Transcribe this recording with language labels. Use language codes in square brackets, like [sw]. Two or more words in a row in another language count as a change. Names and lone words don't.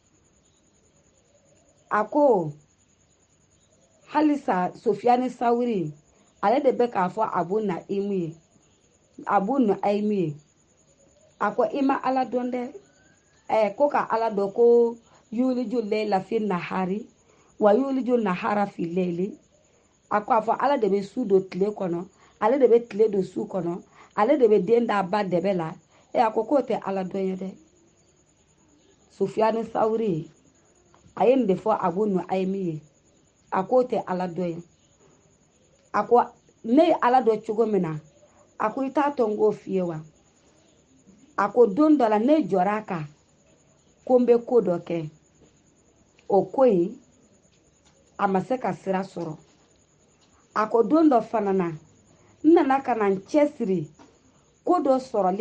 [bm] a ko halisa Sufyanu Sauri ale de be k'a fɔ Abu Naimu ye Abu Naimu ye a ko i ma ala dɔn dɛ ko ka ala dɔn ko [ar] يولج الليل في النهار ويولج النهار في الليل [bm] a ko a fɔ ala de be su don tile kɔnɔ ale de be tile don su kɔnɔ ale de be den da ba dɛbɛ la a ko k'o tɛ ala dɔn ye dɛ Sufyanu Sauri a ye nin de fɔ Abu Naimu ye a k'o tɛ ala dɔn ye a ko ne ye ala dɔn cogo min na a ko i t'a tɔ n k'o f'i ye wa a ko don dɔ la ne jɔra a kan ko n bɛ ko dɔ kɛ o ko in a ma se ka sira sɔrɔ a ko don dɔ fana na n nana ka na n cɛsiri ko dɔ sɔrɔli